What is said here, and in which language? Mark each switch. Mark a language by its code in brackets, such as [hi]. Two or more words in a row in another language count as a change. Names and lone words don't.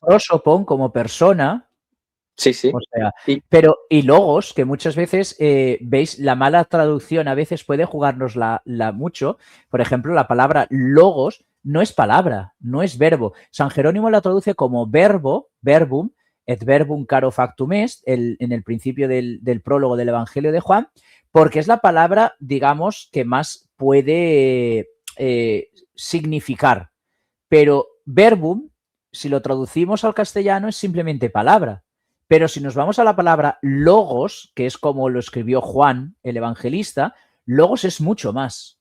[es] Prosopon como persona. Sí, sí. O sea, Y pero y logos, que muchas veces, veis, la mala traducción a veces puede jugarnos mucho. Por ejemplo, la palabra logos no es palabra, no es verbo. San Jerónimo la traduce como verbo, [la] verbum, et verbum caro factum est, [es] en el principio del prólogo del Evangelio de Juan, porque es la palabra, digamos, que más puede significar. Pero verbum, si lo traducimos al castellano, es simplemente palabra. Pero si nos vamos a la palabra logos, que es como lo escribió Juan, el evangelista, logos es mucho más.